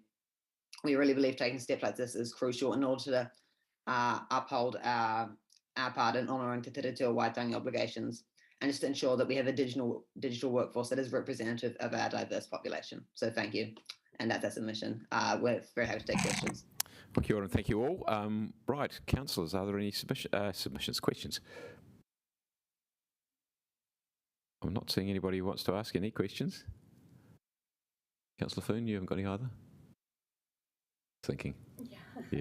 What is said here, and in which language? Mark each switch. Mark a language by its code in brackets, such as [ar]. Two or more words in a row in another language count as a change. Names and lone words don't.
[en] We really believe taking steps like this is crucial in order to uphold our part in honouring Te Tiriti o Waitangi obligations, and just to ensure that we have a digital workforce that is representative of our diverse population. So thank you. And that's our submission. We're very happy to take questions. [mi] Kia ora, [en] and thank you all. Right, councillors, are there any submissions, questions? I'm not seeing anybody who wants to ask any questions. Councillor Foon, you haven't got any either? Thinking. Yeah.